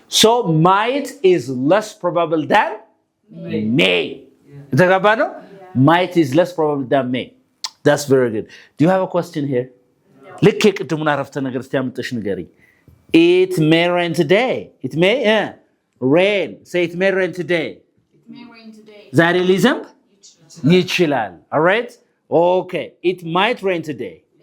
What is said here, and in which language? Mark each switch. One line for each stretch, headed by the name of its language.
English: so might is less probable than may. የተጋባ ነው። might is less probable than may. that's very good. do you have a question here?
Amharic: ልክ የቅድሙን አረፍተ ነገር እስቲ አምጥተሽ ንገሪኝ። it may rain today.
English: it may rain. say it may rain today. It may rain today. ዛሬ ሊዘንብ ይችላል። all right okay it might rain today.